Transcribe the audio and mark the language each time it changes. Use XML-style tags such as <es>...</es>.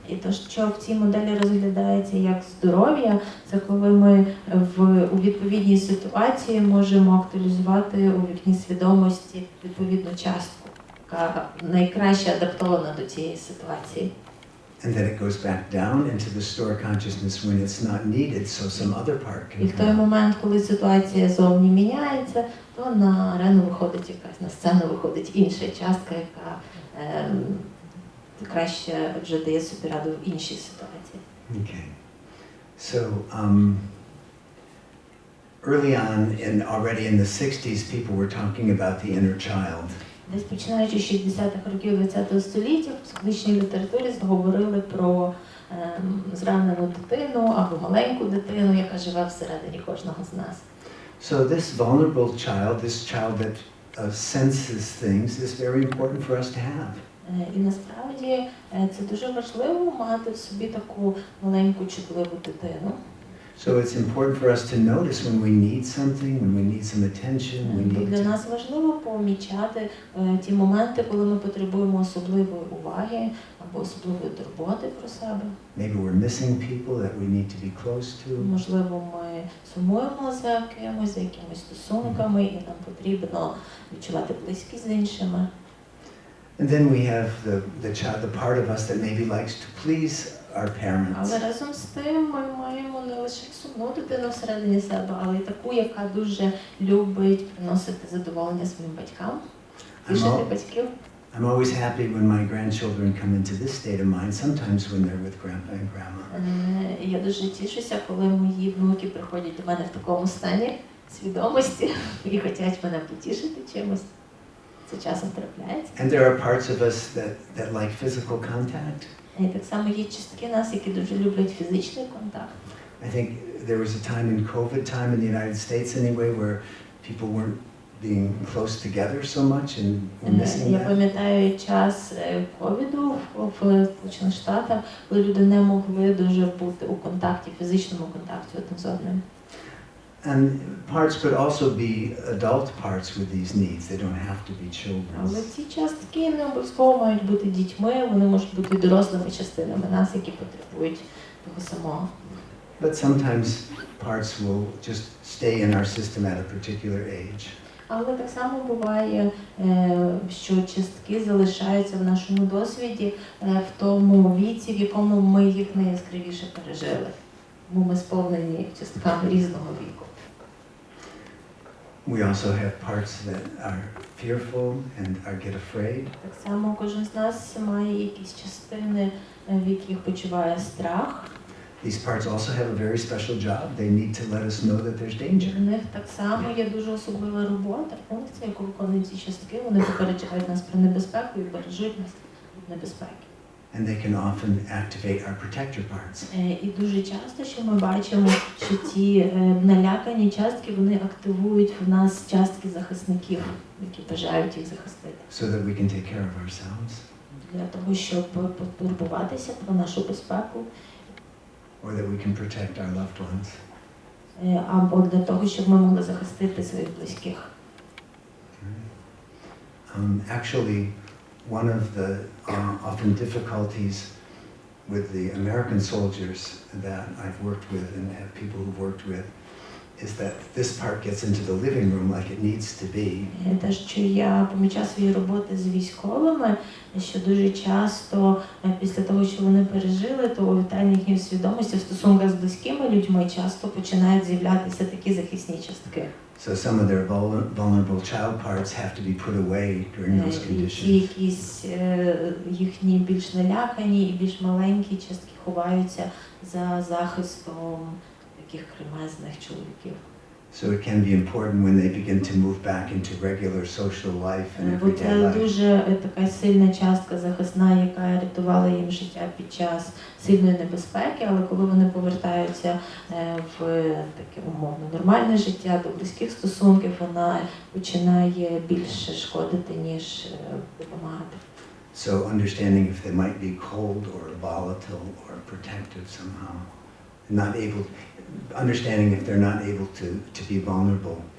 <uk>І то, що в цій моделі розглядається як здоров'я, це коли ми у відповідній ситуації можемо актуалізувати у вікні свідомості відповідну частку, яка найкраще адаптована до цієї ситуації.</uk> <en>And then it goes back down into the store consciousness when it's not needed, so some other part</en> <uk>І</uk> <en>can</en> <uk>в той</uk> <en>come.</en> <uk>момент, коли ситуація зовні міняється, то на арену виходить якась, на сцену виходить інша частка, яка краще вже дає собі раду в іншій ситуації.</uk> <en>Okay. So, early on, already in the 60s, people were talking about the inner child.</en> <uk>Десь починаючи з 60-х років ХХ століття в психологічній літературі говорили про зранену дитину або маленьку дитину, яка живе всередині кожного з нас.</uk> <en>So this vulnerable child, this child that senses things, is very important for us to have.</en> <uk>І насправді це дуже важливо мати в собі таку маленьку чутливу дитину.</uk> <en>So it's important for us to notice when we need something, when we need some attention, we need</en> <uk>Для нас важливо помічати ті моменти, коли ми потребуємо особливої уваги або особливої турботи про себе.</uk> <en>Maybe we're missing people that we need to be close to.</en> <uk>Можливо, ми сумуємо за кимось, за якимись стосунками, і нам потрібно відчувати близькість з іншими.</uk> <en>And then we have the part of us that maybe likes to please our parents.</en> <uk>Але разом з тим ми маємо не лише сумну дитину всередині себе, але й таку, яка дуже любить приносити задоволення своїм батькам, тішити батьків.</uk> <en>I'm always happy when my grandchildren come into this state of mind, sometimes when they're with grandpa and grandma.</en> <uk>Я дуже тішуся, коли мої внуки приходять до мене в такому стані свідомості і хочуть мене потішити чимось. Це часом трапляється.</uk> <en>And there are parts of us that like physical contact.</en> <uk>І так само є частки нас, які дуже люблять фізичний контакт.</uk> <en>I think there was a time in COVID time in the United States anyway where people weren't being close together so much and were missing</en> <uk>Я</uk> <en>that.</en> <uk>пам'ятаю час ковіду в Сполучених Штатах, коли люди не могли дуже бути у контакті, фізичному контакті один з одним.</uk> <en>And parts could also be adult parts with these needs. They don't have to be children.</en> <uk>Але ці частки не обов'язково мають бути дітьми, вони можуть бути дорослими частинами нас, які потребують того самого.</uk> <en>But sometimes parts will just stay in our system at a particular age.</en> <uk>Але так само буває, що частки залишаються в нашому досвіді в тому віці, в якому ми їх найяскравіше пережили. Тому ми сповнені частками різного віку.</uk> <en>We also have parts that are fearful and get afraid.</en> <uk>Так само кожен з нас має якісь частини, в яких почуває страх.</uk> <en>These parts also have a very special job. They need to let us know that there's danger.</en> <uk>У них так само є дуже особлива робота, функція, яку виконують ці частки. Вони попереджають нас про небезпеку і бережуть нас від небезпеки.</uk> <en>And they can often activate our protector parts.</en> <uk>І дуже часто, що ми бачимо, що ці налякані частки, вони активують в нас частки захисників, які бажають їх захистити.</uk> <en>So that we can take care of ourselves.</en> <uk>Для того, щоб потурбуватися про нашу безпеку.</uk> <en>Or that we can protect our loved ones.</en> <uk>Або для того, щоб ми могли захистити своїх близьких.</uk> <en>Actually, one of the often difficulties with the American soldiers that I've worked with and have people who've worked with is that this part gets into the living room like it needs to be.</en> <uk>Те, що я помічаю свої роботи з військовими, що дуже часто після того, що вони пережили, то у вітальній їхній свідомості в стосунках з близькими людьми часто починають з'являтися такі захисні частки.</uk> <en>So some of their vulnerable child parts have to be put away during those conditions.</en> <uk>Якісь їхні більш налякані і більш маленькі частки ховаються за захистом таких кремезних чоловіків.</uk> <en>So it can be important when they begin to move back into regular social life and</en> <uk>Бо</uk> <en>everyday</en> <uk>це</uk> <en>life.</en> <uk>дуже така сильна частка захисна, яка рятувала їм життя під час сильної небезпеки, але коли вони повертаються в таке умовно нормальне життя, до близьких стосунків, вона починає більше шкодити, ніж допомагати.</uk> <en>So understanding if they might be cold or volatile or protective somehow, not able, understanding if they're not able to be vulnerable.</en>